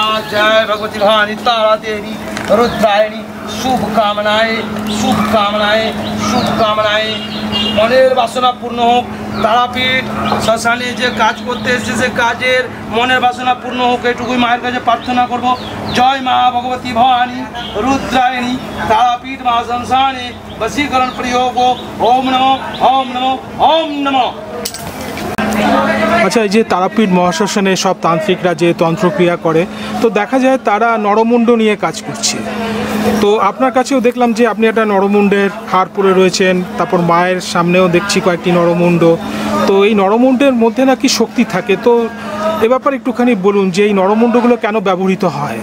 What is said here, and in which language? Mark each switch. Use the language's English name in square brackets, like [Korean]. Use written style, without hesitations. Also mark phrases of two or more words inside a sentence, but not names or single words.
[Hindi] जय भगवती भवानी तारा देवी रुद्रायणी शुभकामनाएं शुभकामनाएं शुभकामनाएं। [Bangla] মনের বাসনা পূর্ণ হোক। তারাপীঠ শ্মশানে যে কাজ করতে এসেছে সে কাজের মনের বাসনা পূর্ণ হোক, এটুকুই মায়ের কাছে প্রার্থনা করব। জয় মা ভগবতী ভবানী রুদ্রায়ণী তারাপীঠ মহাশ্মশানে বশীকরণ প্রয়োগ। [Sanskrit] ওম নমো ওম নমো ওম নমো। [Bangla] আচ্ছা, এই যে তারাপীঠ মহাশ্মশানে সব তান্ত্রিকরা যে তন্ত্রক্রিয়া করে, তো দেখা যায় তারা নরমুণ্ড নিয়ে কাজ করছে। তো আপনার কাছেও দেখলাম যে আপনি একটা নরমুণ্ডের হার পরে রয়েছেন, তারপর মায়ের সামনেও দেখছি কয়েকটি নরমুণ্ড। তো এই নরমুণ্ডের মধ্যে নাকি শক্তি থাকে, তো এ ব্যাপারে একটুখানি বলুন যে এই নরমুণ্ডগুলো কেন ব্যবহৃত হয়।